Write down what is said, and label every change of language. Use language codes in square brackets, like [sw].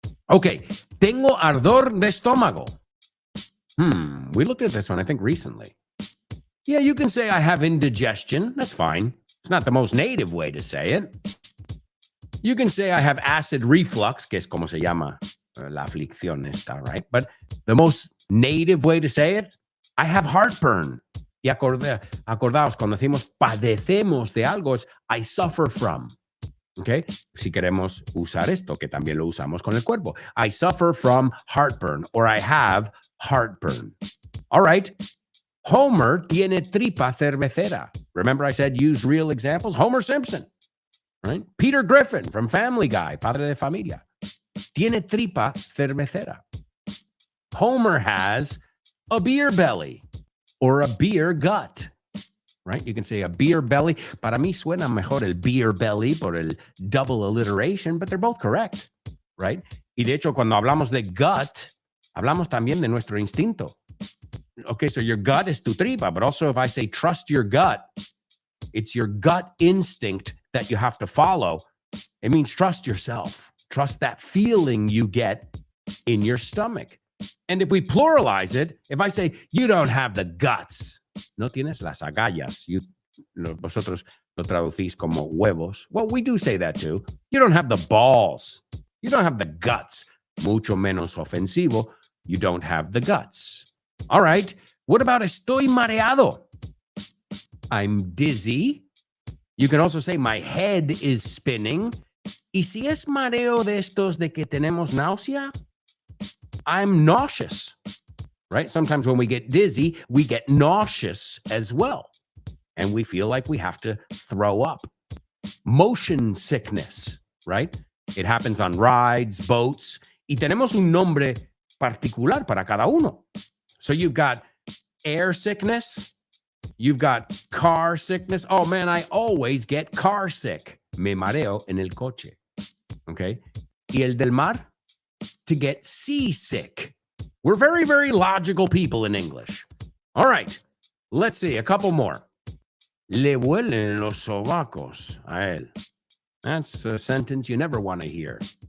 [es] Okay, tengo ardor de estómago. [en] We looked at this one, I think, recently. Yeah, you can say I have indigestion. That's fine. It's not the most native way to say it. You can say I have acid reflux, [es] que es como se llama la aflicción esta, [en] right? But the most native way to say it, I have heartburn. [es] Y acordaos, cuando decimos padecemos de algo, es [en] I suffer from. Okay? [es] Si queremos usar esto, que también lo usamos con el cuerpo. [en] I suffer from heartburn, or I have heartburn. All right. [es] Homer tiene tripa cervecera. [en] Remember I said use real examples? Homer Simpson, right? [es] Peter Griffin from Family Guy, padre de familia. Tiene tripa cervecera. [en] Homer has a beer belly or a beer gut, right? You can say a beer belly. [es] Para mí suena mejor el [en] beer belly por el double alliteration, but they're both correct, right? [es] Y de hecho, cuando hablamos de gut, hablamos también de nuestro instinto. [en] Okay, so your gut is [es] tu tripa, [en] but also if I say trust your gut, it's your gut instinct that you have to follow. It means trust yourself. Trust that feeling you get in your stomach. And if we pluralize it, if I say, you don't have the guts, [es] no tienes las agallas, vosotros lo traducís como huevos. [en] Well, we do say that too. You don't have the balls. You don't have the guts. [es] Mucho menos ofensivo. [en] You don't have the guts. All right. What about [es] estoy mareado? [en] I'm dizzy. You can also say my head is spinning. [es] Y si es mareo de estos de que tenemos náusea, [en] I'm nauseous, right? Sometimes when we get dizzy, we get nauseous as well. And we feel like we have to throw up. Motion sickness, right? It happens on rides, boats. [es] Y tenemos un nombre particular para cada uno. [en] So you've got air sickness. You've got car sickness. Oh, man, I always get car sick. [es] Me mareo en el coche. Okay? Y el del mar? [en] To get seasick. We're very, very logical people in English. All right. Let's see. A couple more. [es] Le huelen los sobacos a él. [en] That's a sentence you never want to hear.